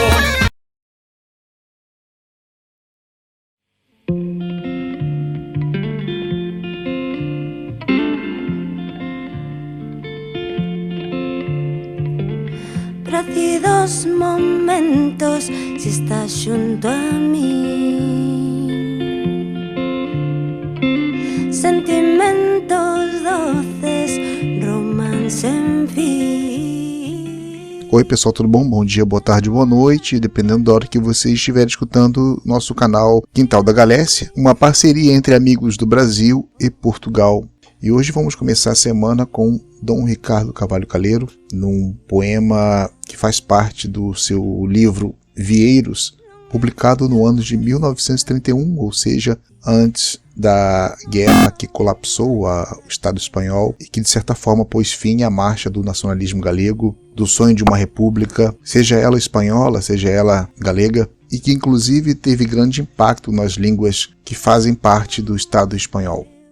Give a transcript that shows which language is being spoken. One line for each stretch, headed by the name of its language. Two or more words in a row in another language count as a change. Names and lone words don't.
Galician: Plácidos momentos si estás xunto a mí, sentimentos doces, romance en fin.
Portuguese: Oi pessoal, tudo bom? Bom dia, boa tarde, boa noite, dependendo da hora que você estiver escutando nosso canal Quintal da Galécia, uma parceria entre amigos do Brasil e Portugal. E hoje vamos começar a semana com Dom Ricardo Carvalho Caleiro, num poema que faz parte do seu livro Vieiros, publicado no ano de 1931, ou seja, antes da guerra que colapsou o Estado espanhol e que de certa forma pôs fim à marcha do nacionalismo galego, do sonho de uma república, seja ela espanhola, seja ela galega, e que inclusive teve grande impacto nas línguas que fazem parte do Estado espanhol.